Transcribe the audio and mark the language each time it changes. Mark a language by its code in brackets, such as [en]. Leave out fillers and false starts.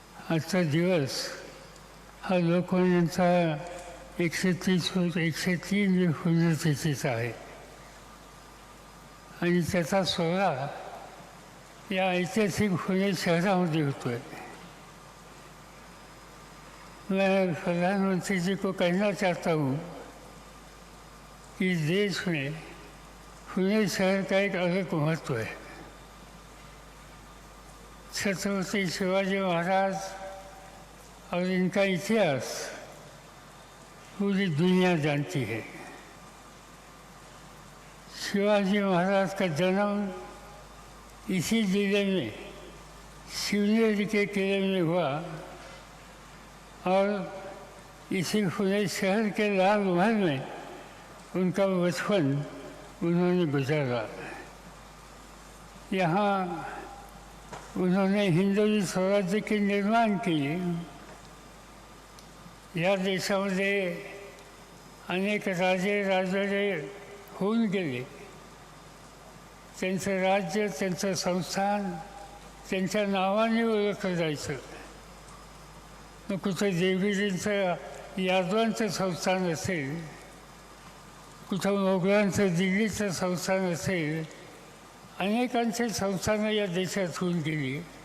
[mr] आजचा दिवस हा लोकमान्यांचा 103 पुण्यतिथीचा आहे आणि त्याचा सोहळा या ऐतिहासिक पुणे शहरामध्ये होतो [hi] है। मैं प्रधानमंत्री जी को कहना चाहता हूँ कि देश में पुणे शहर का एक अलग महत्व है। छत्रपति शिवाजी महाराज और इनका इतिहास पूरी दुनिया जानती है। शिवाजी महाराज का जन्म इसी जिले में शिवनेरी के किले में हुआ और इसी पुणे शहर के लाल महल में उनका बचपन उन्होंने गुजारा। यहाँ उन्होंने हिंदवी स्वराज्य के निर्माण किए। [mr] या देशामध्ये अनेक राजे राजवाडे होऊन गेले, त्यांचं राज्य, त्यांचं संस्थान त्यांच्या नावाने ओळखलं जायचं। मग कुठं देवीजींचं यादवांचं संस्थान असेल, कुठं मोगलांचं दिल्लीचं संस्थान असेल, अनेकांचे संस्थानं या देशात होऊन गेली।